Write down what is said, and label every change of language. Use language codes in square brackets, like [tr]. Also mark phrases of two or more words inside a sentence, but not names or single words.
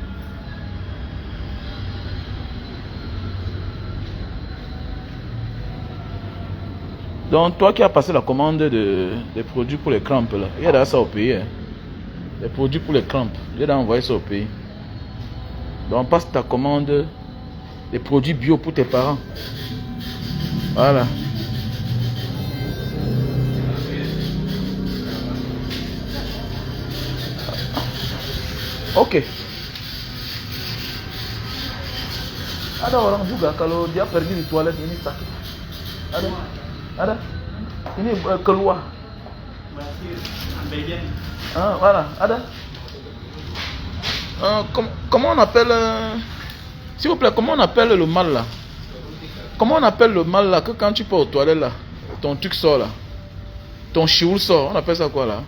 [fr] Donc toi qui as passé la commande des produits pour les crampes là, il y a ça au pays. Hein. Les produits pour les crampes, il y a envoyé ça au pays. Donc passe ta commande des produits bio pour tes parents. Voilà. Ok. [id] Ada orang juga kalau dia pergi di toilet ini sakit. Ada. Ini keluar. Ah, voilà, ada. [fr] Comment on appelle s'il vous plaît, comment on appelle le mal là? Comment on appelle le mal là que quand tu pars aux toilettes là, ton truc sort là, ton chioul sort, on appelle ça quoi là?